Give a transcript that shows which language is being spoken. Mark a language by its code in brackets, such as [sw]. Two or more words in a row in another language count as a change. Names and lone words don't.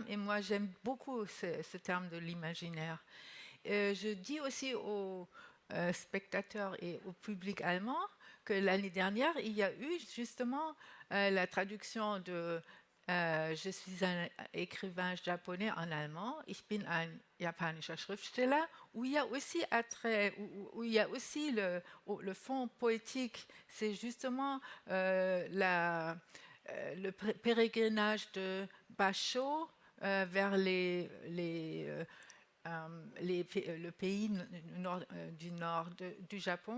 [fr] Et moi, j'aime beaucoup ce terme de l'imaginaire. Je dis aussi aux spectateurs et au public allemand que l'année dernière, il y a eu justement la traduction de je suis un écrivain japonais en allemand, [de] ich bin ein japanischer Schriftsteller, [fr] où il y a aussi où il y a aussi le fond poétique. C'est justement le pèlerinage de Basho vers le pays du nord du Japon.